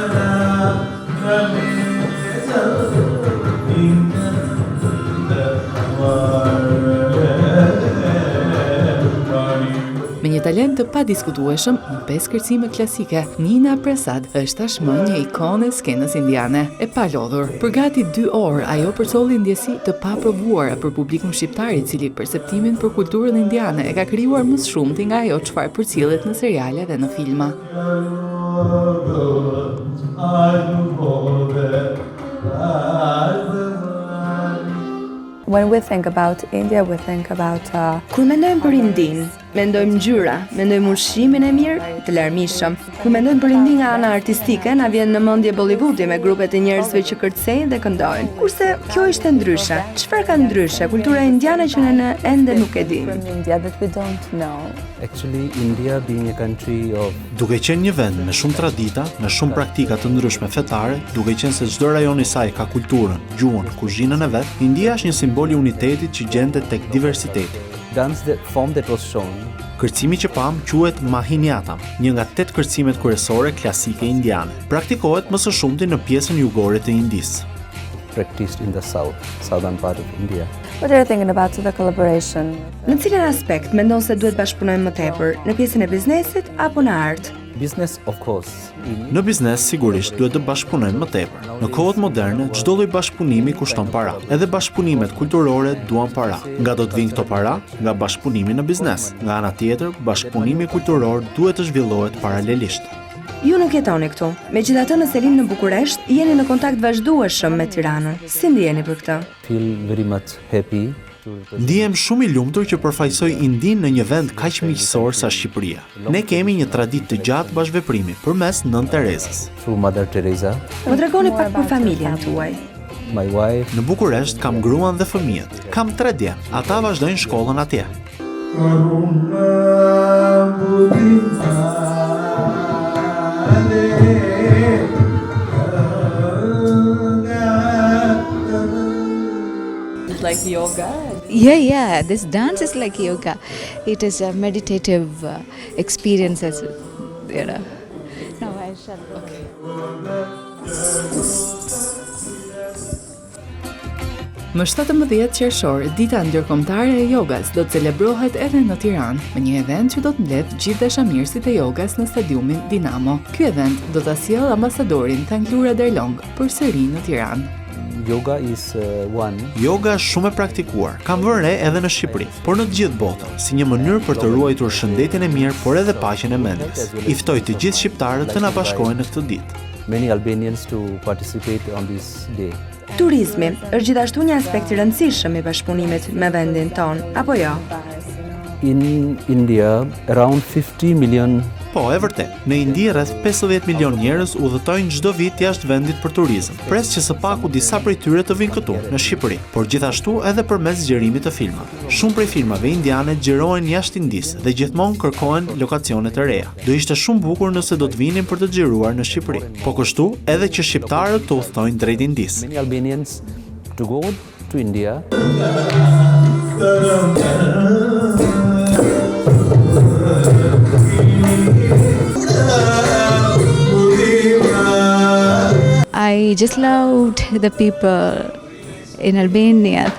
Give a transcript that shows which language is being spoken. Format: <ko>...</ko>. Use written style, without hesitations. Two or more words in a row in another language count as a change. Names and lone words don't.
<sq>Me një talent të padiskutueshëm në 5 kërcime klasike, Nina Prasad është tashmë një ikonë e skenës indiane, e palodhur. Për gati 2 orë, ajo përcolli ndjesi të paprovuara për publikun shqiptar, i cili perceptimin për kulturën indiane e ka krijuar më shumë nga ajo çfarë përcjellet në seriale dhe në filma.</sq> <en>When we think about India, we think about</en> <sq>Kur mendojmë për Indin, mendojmë ngjyra, mendojmë ushqimin e mirë, të larmishëm. Kur mendojmë për Indin nga ana artistike, na vjen në mendje Bollywoodi me grupet e njerëzve që kërcejnë dhe këndojnë. Kurse kjo ishte ndryshe. Çfarë ka ndryshe kultura indiane që ne ende nuk e dimë?</sq> <en>from India that we don't know. Actually, India being a country of</en> <sq>Duke qenë një vend me shumë tradita, me shumë praktika të ndryshme fetare, duke qenë se çdo rajon i saj ka kulturën, gjuhën, kuzhinën e vet, India është një simbol i unitetit që gjendet tek diversiteti.</sq> <en>dance that form that was shown</en> <sq>Kërcimi që pam quhet Mohiniyattam, një nga 8 kërcimet kryesore klasike indiane. Praktikohet më së shumti në pjesën jugore të Indisë.</sq> <en>practiced in the southern part of India. What are you thinking about the collaboration?</en> <sq>Në cilën aspekt mendon se duhet bashkëpunojmë më tepër, në pjesën e biznesit apo në art?</sq> <en>Business, of course.</en> <sq>Në biznes sigurisht duhet të bashkëpunojmë më tepër. Në kohët moderne, çdo lloj bashkëpunimi kushton para. Edhe bashkëpunimet kulturore duan para. Nga do të vinë këto para? Nga bashkëpunimi në biznes. Nga ana tjetër, bashkëpunimi kulturor duhet të zhvillohet paralelisht. Ju nuk jetoni këtu. Megjithatë, në selim në Bukuresht, jeni në kontakt vazhdueshëm me Tiranën. Si ndjeni për këtë?</sq> <en>Feel very much happy to</en> <sq>Ndihem shumë i lumtur që përfaqësoj Indin në një vend kaq miqësor sa Shqipëria. Ne kemi një traditë të gjatë bashkëveprimi përmes Nën Terezës.</sq> <en>through Mother Teresa.</en> <sq>Më tregoni pak për familjen tuaj.</sq> <en>My wife,</en> <sq>Në Bukuresht kam gruan dhe fëmijët. Kam 3 djem. Ata vazhdojnë shkollën atje.</sq> <en>Like yoga? Yeah, this dance is like yoga. It is a meditative experience, as you know. No, I shall.</en> <sq>Më 17 qershor, dita ndërkombëtare e jogas do të celebrohet edhe në Tiranë, me një event që do të mbledh gjithë dashamirësit e jogas në stadiumin Dinamo. Ky event do ta sjellë ambasadorin Tanglura Darlong përsëri në Tiranë.</sq> <en>yoga is one.</en> <sq>Yoga është shumë e praktikuar. Kam vënë re edhe në Shqipëri, por në të gjithë botën, si një mënyrë për të ruajtur shëndetin e mirë, por edhe paqen e mendjes. I ftoj të gjithë shqiptarët të na bashkohen në këtë ditë.</sq> <en>Many Albanians to participate on this day.</en> <sq>Turizmi është gjithashtu një aspekt i rëndësishëm i bashkëpunimit me vendin ton, apo jo?</sq> <en>In India, around 50 million</en> <sq>Po, e vërtet, në Indi rreth 15 milion njerëz udhëtojnë çdo vit jashtë vendit për turizëm. Pres që së paku disa prej tyre të vinë këtu, në Shqipëri, por gjithashtu edhe përmes zgjerimit të filmave. Shumë prej filmave indiane xhirohen jashtë Indisë dhe gjithmonë kërkohen lokacione të reja. Do ishte shumë bukur nëse do të vinin për të xhiruar në Shqipëri. Po kështu, edhe që shqiptarët të udhëtojnë drejt Indisë.</sq> <en>many Albanians to go to India. I just loved the people in Albania.</en>